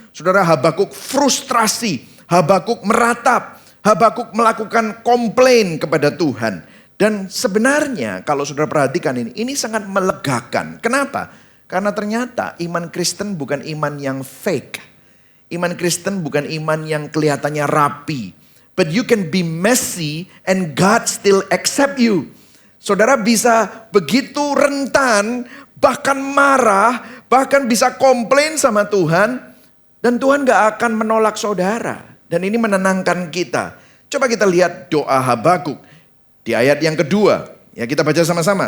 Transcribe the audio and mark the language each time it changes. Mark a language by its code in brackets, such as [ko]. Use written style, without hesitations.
[id] Saudara Habakuk frustrasi, Habakuk meratap, Habakuk melakukan komplain kepada Tuhan. Dan sebenarnya kalau saudara perhatikan ini sangat melegakan. Kenapa? Karena ternyata iman Kristen bukan iman yang fake. Iman Kristen bukan iman yang kelihatannya rapi. [en] But you can be messy and God still accept you. [id] Saudara bisa begitu rentan, bahkan marah, bahkan bisa komplain sama Tuhan. Dan Tuhan gak akan menolak saudara. Dan ini menenangkan kita. Coba kita lihat doa Habakuk. Di ayat yang kedua. Ya kita baca sama-sama.